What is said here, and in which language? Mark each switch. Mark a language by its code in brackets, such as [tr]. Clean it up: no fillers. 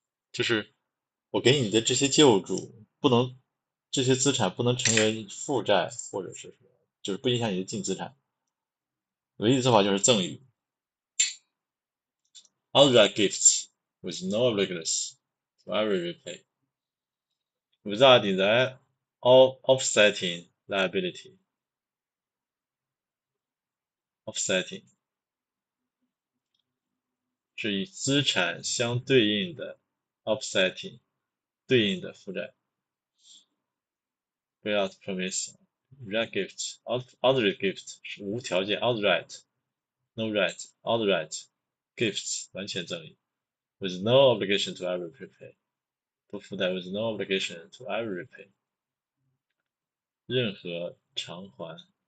[zh] 就是我给你的这些救助不能，这些资产不能成为负债，或者是就是不影响你的净资产。唯一的做法就是赠与。 [en] Outright gifts with no obligations to ever repay, without the offsetting liability. [zh] Offsetting 是与资产相对应的 offsetting 对应的负债。 [en] Without promise, outright gift, outright gift 是无条件 outright, no right, outright gifts 完全赠与 with no obligation to ever repay 不附带 with no obligation to ever repay 任何偿还